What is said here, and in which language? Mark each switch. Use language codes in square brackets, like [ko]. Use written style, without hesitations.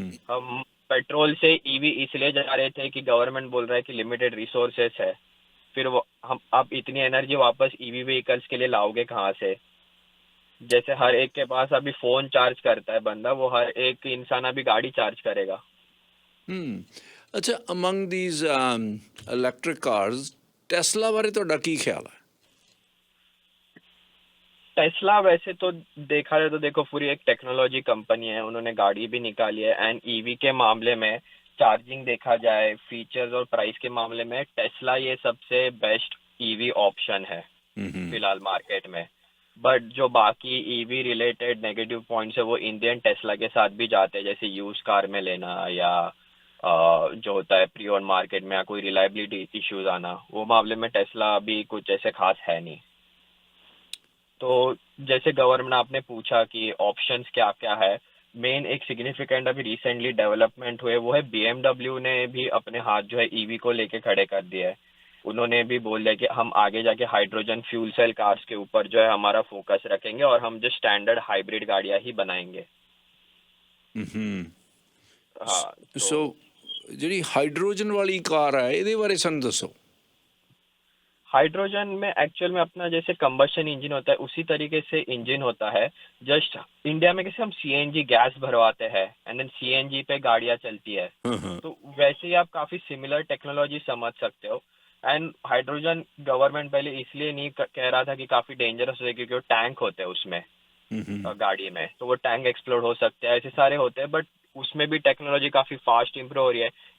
[hi] हम पेट्रोल से ईवी इसलिए जा रहे थे कि गवर्नमेंट बोल रहा है कि लिमिटेड रिसोर्सेस है, फिर वो हम आप इतनी एनर्जी वापस ईवी व्हीकल्स के लिए लाओगे कहाँ से? जैसे हर एक के पास अभी फोन चार्ज करता है बंदा, वो हर एक इंसान अभी गाड़ी चार्ज करेगा। [pa] ਅੱਛਾ, [en] among these electric cars [pa] Tesla ਬਾਰੇ ਤੁਹਾਡਾ ਕੀ ਖਿਆਲ ਹੈ? [hi] टेस्ला वैसे तो देखा जाए तो देखो पूरी एक टेक्नोलॉजी कंपनी है, उन्होंने गाड़ी भी निकाली है। एंड ईवी के मामले में चार्जिंग देखा जाए, फीचर्स और प्राइस के मामले में टेस्ला ये सबसे बेस्ट ईवी ऑप्शन है फिलहाल मार्केट में। बट जो बाकी ईवी रिलेटेड नेगेटिव पॉइंट्स है वो इंडियन टेस्ला के साथ भी जाते हैं, जैसे यूज कार में लेना या जो होता है प्री ओन मार्केट में, या कोई रिलायबिलिटी इश्यूज आना, वो मामले में टेस्ला अभी कुछ ऐसे खास है नहीं। तो जैसे गवर्नमेंट आपने पूछा कि ऑप्शंस क्या क्या है, मेन एक सिग्निफिकेंट अभी रिसेंटली डेवलपमेंट हुए वो है BMW ने भी अपने हाथ जो है ईवी को लेके खड़े कर दिए है। उन्होंने भी बोल दिया कि हम आगे जाके हाइड्रोजन फ्यूल सेल कार्स के ऊपर जो है हमारा फोकस रखेंगे और हम जो स्टैंडर्ड हाइब्रिड गाड़ियां ही बनाएंगे। हाँ, [pa] ਸੋ ਜਿਹੜੀ ਹਾਈਡਰੋਜਨ ਵਾਲੀ ਕਾਰ ਹੈ ਇਹਦੇ ਬਾਰੇ ਸਾਨੂੰ ਦੱਸੋ। [hi] हाइड्रोजन में एक्चुअल में अपना जैसे कंबशन इंजन होता है उसी तरीके से इंजन होता है। जस्ट इंडिया में कैसे हम CNG गैस भरवाते हैं एंड देन CNG पे गाड़ियां चलती है, तो वैसे ही आप काफी सिमिलर टेक्नोलॉजी समझ सकते हो। एंड हाइड्रोजन गवर्नमेंट पहले इसलिए नहीं कह रहा था कि काफी डेंजरस है क्योंकि वो टैंक होते हैं उसमें गाड़ी में, तो वो टैंक एक्सप्लोड हो सकते हैं, ऐसे सारे होते हैं। बट उसमें भी टेक्नोलॉजी काफी फास्ट इम्प्रूव हो रही है।